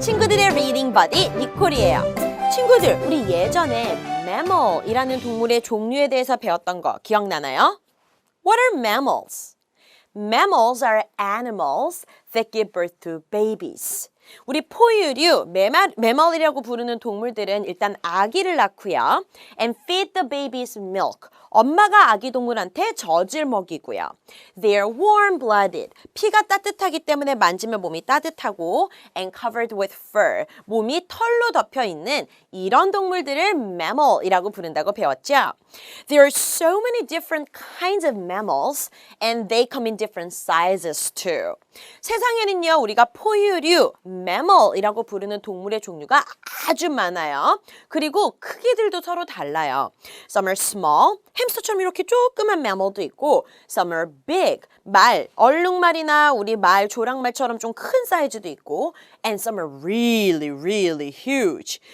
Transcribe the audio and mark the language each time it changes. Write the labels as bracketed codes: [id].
[ko] 친구들의 리딩 버디 니콜이에요. 친구들, 우리 예전에 mammal이라는 동물의 종류에 대해서 배웠던 거 기억나나요? [en] What are mammals? Mammals are animals that give birth to babies. [ko] 우리 포유류, 매멀이라고 부르는 동물들은 일단 아기를 낳고요. [en] And feed the baby's milk. [ko] 엄마가 아기 동물한테 젖을 먹이고요. [en] They are warm-blooded. [ko] 피가 따뜻하기 때문에 만지면 몸이 따뜻하고 [en] and covered with fur. [ko] 몸이 털로 덮여 있는 이런 동물들을 mammal이라고 부른다고 배웠죠. [en] There are so many different kinds of mammals and they come in different sizes too. [ko] 세상에는요, 우리가 포유류, mammal이라고 부르는 동물의 종류가 아주 많아요. 그리고 크기들도 서로 달라요. [en] Some are small, [ko] 햄스터처럼 이렇게 조그만 mammal도 있고 [en] Some are big, [ko] 말, 얼룩말이나 우리 말, 조랑말처럼 좀 큰 사이즈도 있고 [en] And some are really, really huge.